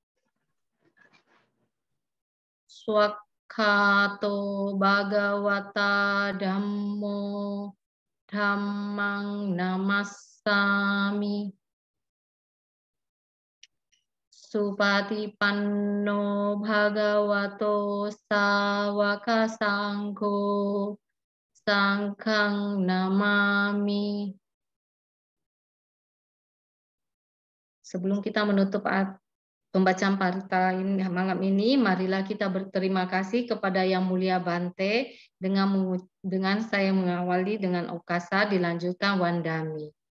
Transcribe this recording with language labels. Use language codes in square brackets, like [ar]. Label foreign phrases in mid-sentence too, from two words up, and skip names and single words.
[pi] Swakhato Bhagavata Dhammo Dhammang Namassami Supatipanno Bhagavato Sawaka Sangho Sangkhang Namami. [id] Sebelum kita menutup pembacaan Parita malam ini, marilah kita berterima kasih kepada Yang Mulia Bante dengan saya mengawali dengan Okasa, dilanjutkan Wandami.